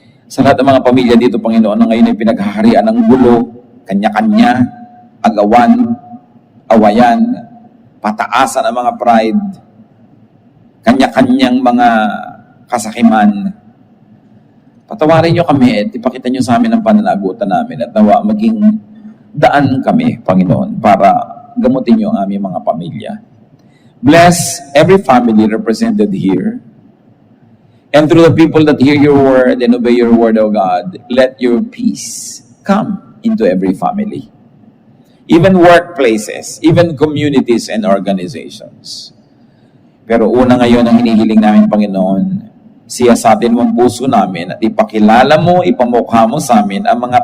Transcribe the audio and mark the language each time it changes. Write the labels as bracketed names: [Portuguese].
[Filipino] Sa lahat ng mga pamilya dito, Panginoon, na ngayon ay pinaghaharian ng gulo, kanya-kanya, agawan, awayan, pataasan ng mga pride, kanya-kanyang mga kasakiman. Patawarin niyo kami at ipakita niyo sa amin ang pananagutan namin at nawa maging daan kami, Panginoon, para gamutin niyo ang aming mga pamilya. [English] Bless every family represented here. And through the people that hear your word and obey your word, O God, let your peace come into every family. Even workplaces, even communities and organizations. [Filipino] Pero una ngayon ang hinihiling namin, Panginoon, siyasatin mo ang puso namin at ipakilala mo, ipamukha mo sa amin ang mga